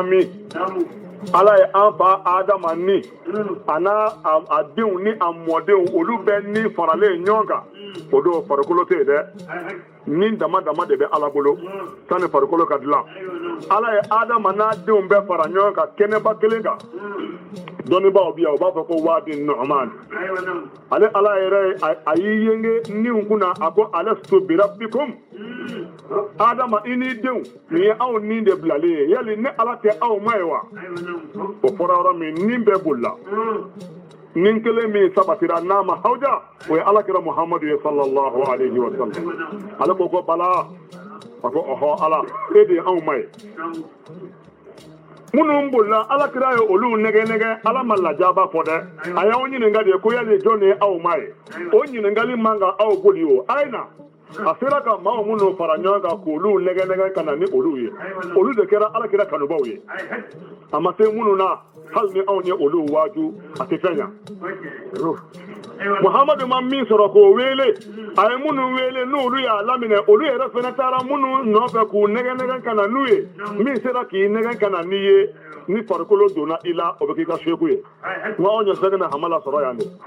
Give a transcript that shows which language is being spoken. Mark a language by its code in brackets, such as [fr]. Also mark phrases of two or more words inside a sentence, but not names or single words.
[bm] min ala ye an fa adama ni a n'a a denw ni a mɔdenw olu bɛɛ ni faralen ɲɔgɔn kan o don farikolo tɛ yen dɛ ni dama dama de bɛ ala bolo sanni farikolo ka dilan ala ye adama n'a denw bɛɛ fara ɲɔgɔn kan kɛnɛba kelen kan dɔnnibaaw bi yan u b'a fɔ ko waadi nɔɔman ale ala yɛrɛ a y'i yenge niw kunna a ko [ar] ألست بربكم [bm] adama i n'i denw nin ye aw nin de bilalen ye yali ne ala tɛ aw ma ye wa o fɔra yɔrɔ min nin bɛɛ bolila nin kelen min sabatira n'a ma hawja o ye alakira muhamadu ye [ar] صلى الله عليه وسلم [bm] ale ko bala a ko ɔhɔ ala e de ye anw ma ye minnu bolila alakira ye olu nɛgɛ ala ma lajaba fɔ dɛ a y'aw ɲininka de ko yali jɔn ye aw ma ye o ɲininkali man kan aw boli o a ye na a sera ka maa minnu fara ɲɔgɔn kan k'olu nɛgɛ ka na ni olu ye olu de kɛra alakira kanubaw ye a ma se minnu na hali ni anw ye olu waaju a tɛ fɛn ɲa muhamadu ma min sɔrɔ k'o wele a ye minnu wele n'olu y'a laminɛ olu yɛrɛ fana taara minnu nɔfɛ k'u nɛgɛ ka na n'u ye min sera k'i nɛgɛ ka na n'i ye ni farikolo donna i la o bɛ k'i ka seku ye nka anw ye sɛgɛnɛ hamala sɔrɔ yan de